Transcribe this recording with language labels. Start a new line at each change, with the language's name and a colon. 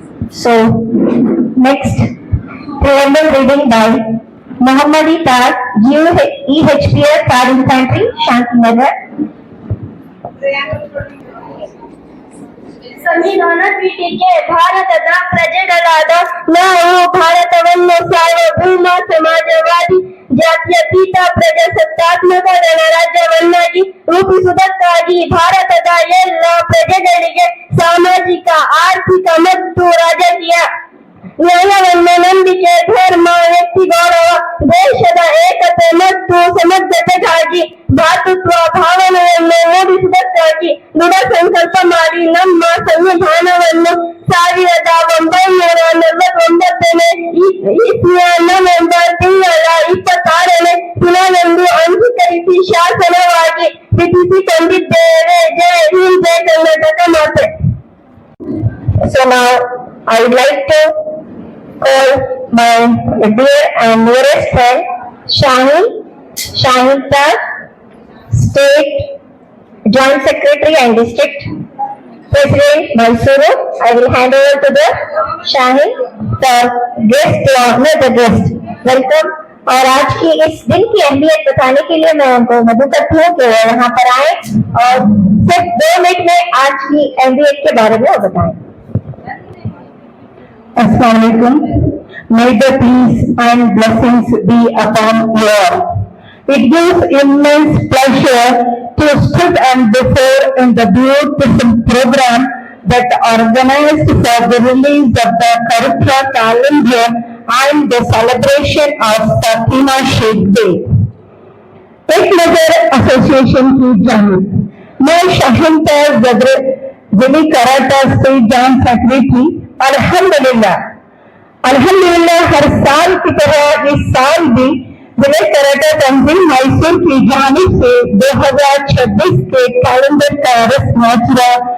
English: So, next, preamble reading by Muhammadi Tag, EHPR Third Infantry, Shantinagar.
Kannada: ಸಂವಿಧಾನ ಪೀಠಿಕೆ ಭಾರತದ ಪ್ರಜೆಗಳಾದ ನಾವು ಭಾರತವನ್ನು ಸಾರ್ವಭೌಮ ಸಮಾಜವಾದಿ ಜಾತ್ಯತೀತ ಪ್ರಜಾಸತ್ತಾತ್ಮಕ ಗಣರಾಜ್ಯವನ್ನಾಗಿ ರೂಪಿಸುವುದಕ್ಕಾಗಿ ಭಾರತದ ಎಲ್ಲ ಪ್ರಜೆಗಳಿಗೆ ಸಾಮಾಜಿಕ ಆರ್ಥಿಕ ಮತ್ತು ರಾಜಕೀಯ ನ್ಯಾಯವನ್ನು ನಂಬಿಕೆ ಧರ್ಮ ವ್ಯಕ್ತಿ ಗೌರವ ದೇಶದ ಏಕತೆ ಮತ್ತು ಸಮಗ್ರತೆಗಾಗಿ ಭ್ರಾತೃತ್ವ ಭಾವನೆಯನ್ನು ಮೂಡಿಸುವುದಕ್ಕಾಗಿ ದೃಢ ಸಂಕಲ್ಪ ಮಾಡಿ ನಮ್ಮ ಸಂವಿಧಾನವನ್ನು 1949ನೇ ಇಸ್ವಿಯ ನವೆಂಬರ್ ತಿಂಗಳ 26ನೇ ದಿನದಂದು ಅಂಗೀಕರಿಸಿ ಶಾಸನವಾಗಿ ವಿಧಿಸಿಕೊಂಡಿದ್ದೇವೆ. ಜೈ ಹಿಂದ್, ಜೈ ಕರ್ನಾಟಕ ಮಾತೆ.
English: So now I would like to call my dear and nearest friend Shahita, State Joint Secretary and District President Mysuru. I will hand over to the Shahin for guest, the guest. Welcome.
Hindi: और आज की इस दिन की अहमियत बताने के लिए मैं उनको मदद करती हूँ कि वो यहाँ पर आए और सिर्फ 2 मिनट में आज की अहमियत के बारे में बताएं.
English: Assalamualaikum. May the peace and blessings be upon you all. It gives immense pleasure to sit and before in the beautiful program that organized for the release of the Karitra calendar and the celebration of Fatima Sheikh Day.
Hindi: एक नजर association की जानिब मैं शाहिनता जिली karate state joint secretary अल्हम्दुलिल्लाह हर साल की तरह इस साल भी जिले कराटा तंजीम मैसूर की जानिब से 2026 के कैलेंडर का रस्म अजरा